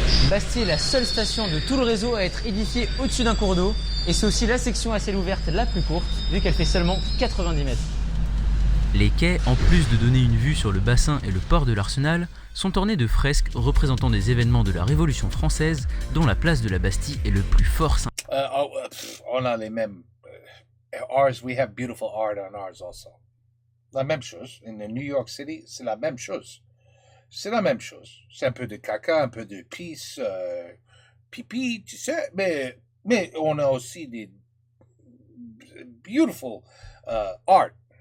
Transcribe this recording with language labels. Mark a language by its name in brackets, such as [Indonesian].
[French] Bastier est la seule station de tout le réseau à être édifiée au-dessus d'un cours d'eau, et c'est aussi la section à ciel ouverte la plus courte, vu qu'elle fait seulement 90 mètres. Les quais, en plus de donner une vue sur le bassin et le port de l'Arsenal, sont ornés de fresques représentant des événements de la Révolution française, dont la place de la Bastille est le plus fort symbole. On a les mêmes. [English] Ours, we have beautiful art on ours also. [French] La même chose. [English] In New York City, [French] c'est la même chose. C'est la même chose. C'est un peu de caca, un peu de pisse, pipi, tu sais, mais on a aussi des [English] beautiful art.